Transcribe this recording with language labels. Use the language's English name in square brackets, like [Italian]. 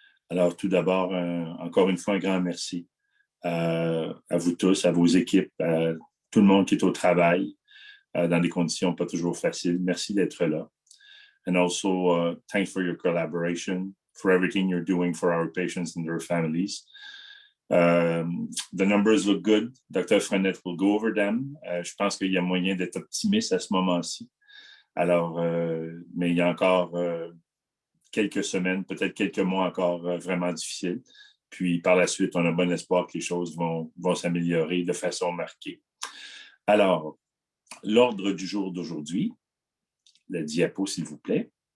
[French] Alors, tout d'abord, encore une fois, un grand merci à vous tous, à vos équipes, à tout le monde qui est au travail dans des conditions pas toujours faciles. Merci d'être là. [English] And also, thanks for your collaboration, for everything you're doing for our patients and their families. The numbers look good. Dr. Frenette will go over them. [French] Je pense qu'il y a moyen d'être optimiste à ce moment-ci. Alors, mais il y a encore quelques semaines, peut-être quelques mois encore vraiment difficiles. Puis par la suite, on a bon espoir que les choses vont s'améliorer de façon marquée. Alors, l'ordre du jour d'aujourd'hui, la diapo, s'il vous plaît.